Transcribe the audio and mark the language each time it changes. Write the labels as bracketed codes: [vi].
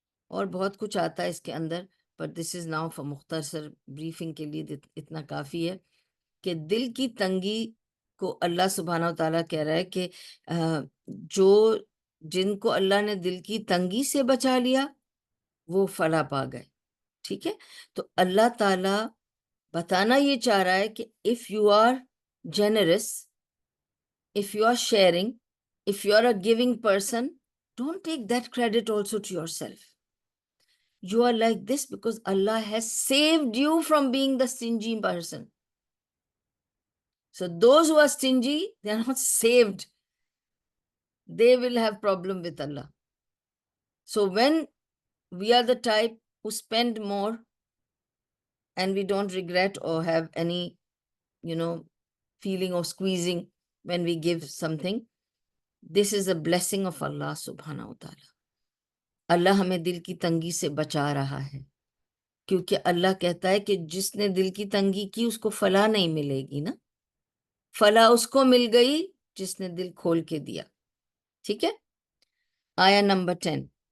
[ur] اور بہت کچھ آتا ہے اس کے اندر، پر [en] this is now for [ur] مختصر بریفنگ کے لیے اتنا کافی ہے کہ دل کی تنگی کو اللہ سبحانہ و تعالیٰ کہہ رہا ہے کہ جن کو اللہ نے دل کی تنگی سے بچا لیا وہ فلاح پا گئے. ٹھیک ہے. تو اللہ تعالیٰ بتانا یہ چاہ رہا ہے کہ [en] if you are generous, if you are sharing, if you are a giving person, don't take that credit also to yourself. You are like this because Allah has saved you from being the stingy person. So those who are stingy, they are not saved. They will have problem with Allah. So when we are the type who spend more and we don't regret or have any, feeling of squeezing when we give something, this is a blessing of Allah subhanahu wa ta'ala. [ur] اللہ ہمیں دل کی تنگی سے بچا رہا ہے، کیونکہ اللہ کہتا ہے کہ جس نے دل کی تنگی کی اس کو فلاح نہیں ملے گی نا، فلاح اس کو مل گئی جس نے دل کھول کے دیا. ٹھیک ہے. آیا نمبر 10.